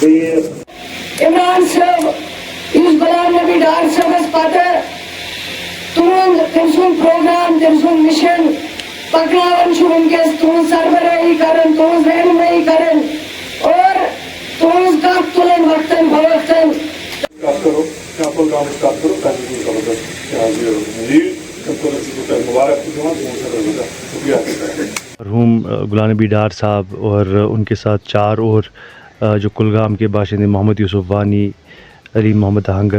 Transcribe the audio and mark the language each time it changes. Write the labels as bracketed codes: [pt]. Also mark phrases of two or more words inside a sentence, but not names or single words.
[ks] عمران صاحب یُس غلام نبی ڈار صٲبس پتہٕ تُہُنٛد تٔمۍ سُنٛد پروگرام تٔمۍ سُنٛد مِشن پکناوان چھُ وٕنکٮ۪س تُہنٛز سربرٲہی کران تُہنٛز رہنمٲیی کران اور تُہنٛز کتھ تُلان وقتن فوقتن [ur] مرحوم غلام نبی ڈار صاحب اور ان کے ساتھ 4 اور جو کلگام کے باشندے محمد یوسف وانی، علی محمد آہنگر